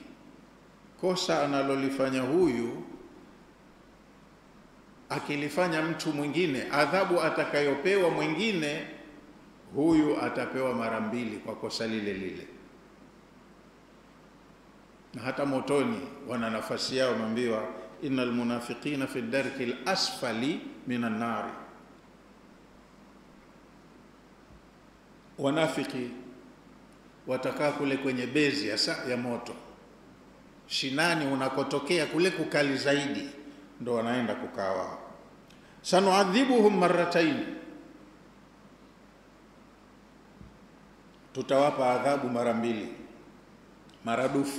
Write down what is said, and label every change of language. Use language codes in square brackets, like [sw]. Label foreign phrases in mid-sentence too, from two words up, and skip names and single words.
[sw] Kosa analolifanya huyu akilifanya mtu mwingine, adhabu atakayopewa mwingine, huyu atapewa mara mbili kwa kosa lile lile. Na hata motoni wana nafasi yao, mambiwa [ar] إن المنافقين في الدرك الأسفل من النار. [sw] Wanafiki watakaa kule kwenye bezi ya moto, shinani unakotokea kule kukali zaidi, ndo wanaenda kukaa wao. [ar] سنعذبهم مرتين, [sw] tutawapa adhabu mara mbili, maradufu.